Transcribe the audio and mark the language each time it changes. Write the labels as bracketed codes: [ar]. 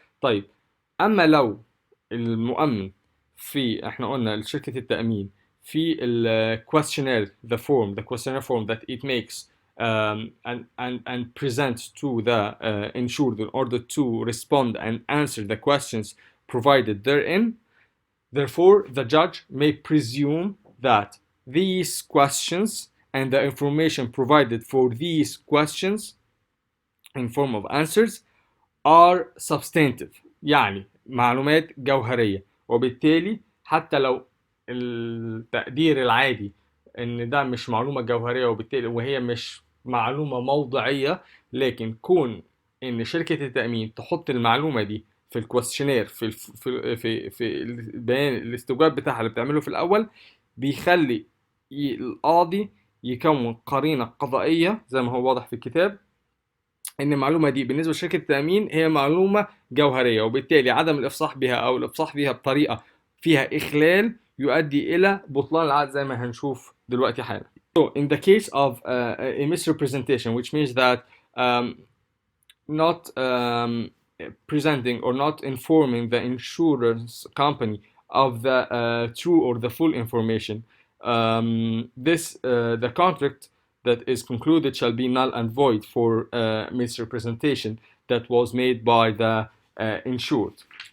[ar] طيب اما لو المؤمن في، احنا قلنا شركة التأمين في ال [en] questionnaire the questionnaire form that it makes and presents to the insured in order to respond and answer the questions provided therein. Therefore, the judge may presume that these questions and the information provided for these questions in form of answers are substantive، [ar] يعني معلومات جوهرية. وبالتالي حتى لو التقدير العادي ان ده مش معلومة جوهرية وبالتالي وهي مش معلومة موضعية، لكن كون ان شركة التأمين تحط المعلومة دي في الكويستشنير في البيان الاستجواب بتاعها اللي بتعمله في الاول، بيخلي القاضي يكون قرينة قضائية زي ما هو واضح في الكتاب ان المعلومه دي بالنسبه لشركه التامين هي معلومه جوهريه، وبالتالي عدم الافصاح بها او الافصاح بها بطريقه فيها اخلال يؤدي الى بطلان العقد زي ما هنشوف دلوقتي حالا. [en] So in the case of a misrepresentation, which means that not presenting or not informing the insurance company of the true or the full information, the contract that is concluded shall be null and void for misrepresentation that was made by the insured.